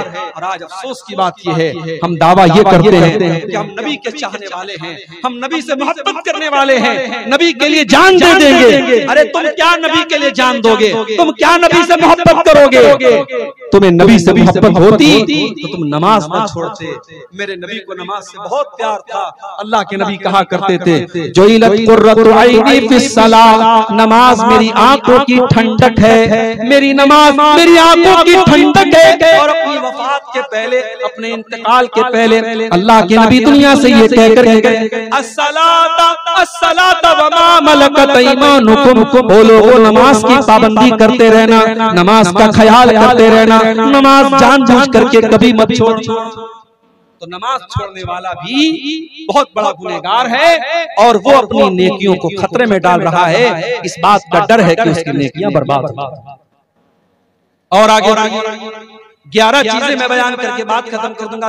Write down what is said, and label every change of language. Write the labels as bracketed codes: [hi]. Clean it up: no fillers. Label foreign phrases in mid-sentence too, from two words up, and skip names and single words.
[hi] और आज अफसोस की बात यह है, हम दावा ये करते हैं कि हम नबी के चाहने वाले हैं, हम नबी से मोहब्बत करने वाले हैं, नबी के लिए जान दे देंगे। अरे तुम क्या नबी के लिए जान दोगे? तुम क्या नबी से मोहब्बत करोगे? तुम्हें नबी से मोहब्बत होती तो तुम नमाज न छोड़ते। मेरे नबी को नमाज से बहुत प्यार था। अल्लाह के नबी कहा करते थे, [ar] جعلت قرة عيني في الصلاة, [hi] नमाज मेरी आंखों की ठंडक है, मेरी नमाज मेरी आंखों की ठंडक है। और अपनी वफात के पहले, अपने इंतकाल के पहले अल्लाह के नबी दुनिया से ये कहकर गए, [ar] الصلاة الصلاة وما ملكت أيمانكم, [hi] बोलो वो नमाज की पाबंदी करते रहना, नमाज का ख्याल करते रहना, नमाज जानबूझ करके कभी मत छोड़। तो नमाज छोड़ने वाला भी बहुत बड़ा गुनहगार है, और वो अपनी नेकियों को खतरे में डाल रहा है। इस बात का डर है कि उसकी नेकियां बर्बाद हो। और आगे 11 चीजें मैं बयान करके बात खत्म कर दूंगा।